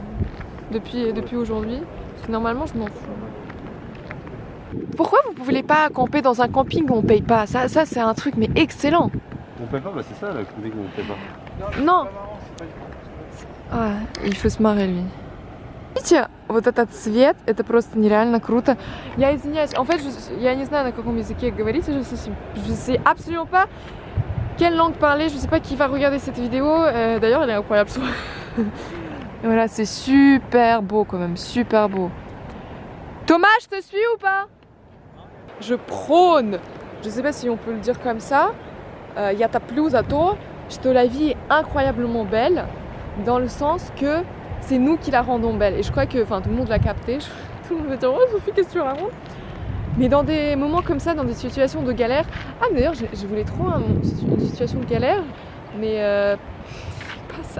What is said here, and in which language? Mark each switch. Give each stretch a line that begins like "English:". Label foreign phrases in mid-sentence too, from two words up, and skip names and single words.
French: Depuis aujourd'hui. Parce que normalement, je m'en fous. Pourquoi vous pouvez pas camper dans un camping où on paye pas? Ça c'est un truc mais excellent. On paye pas, bah c'est ça la camping où on paye pas. Non. А, il faut se marrer lui.
Russian: Видите, вот этот цвет, это просто нереально круто. Я извиняюсь,
French: en fait,
Russian: я не знаю на каком языке говорить,
French: je sais absolument pas quelle langue parler, je sais pas qui va regarder cette vidéo. D'ailleurs, elle est incroyable. Voilà, c'est super beau quand même, super beau. Thomas, je te suis ou pas? Je prône, je sais pas si on peut le dire comme ça,
Russian: я топлю за то, что
French: la vie est incroyablement belle, dans le sens que c'est nous qui la rendons belle. Et je crois que, enfin, tout le monde l'a capté. Tout le monde va dire, oh Sophie, qu'est-ce que tu racontes? Mais dans des moments comme ça, dans des situations de galère, ah d'ailleurs, je voulais trop une situation de galère, mais pas ça.